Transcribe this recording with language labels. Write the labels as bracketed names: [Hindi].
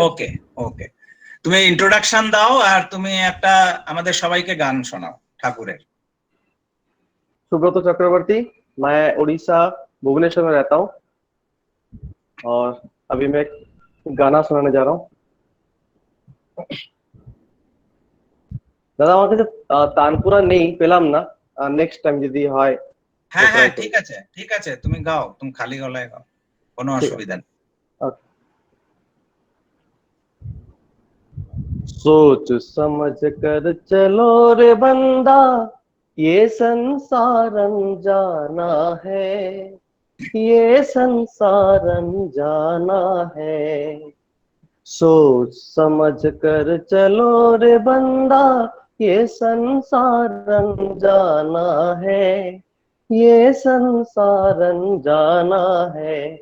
[Bangla] ওকে ওকে, তুমি ইন্ট্রোডাকশন দাও আর তুমি একটা আমাদের সবাইকে গান শোনাও ঠাকুরের। [Hindi] सुब्रत चक्रवर्ती, मैं उड़ीसा भुवनेश्वर में रहता हूँ और अभी मैं गाना सुनाने जा रहा हूँ। [Bangla] দাদা আমার কাছে তানপুরা নেই, পেলাম না, নেক্সট টাইম যদি হয়। হ্যাঁ হ্যাঁ ঠিক আছে তুমি গাও, তুমি খালি গলায় গাও, কোনো অসুবিধা নেই। [Hindi] सोच समझ कर चलो रे बंदा, ये संसार अनजाना है, ये संसार अनजाना है। सोच समझ कर चलो रे बंदा, ये संसार अनजाना है, ये संसार अनजाना है।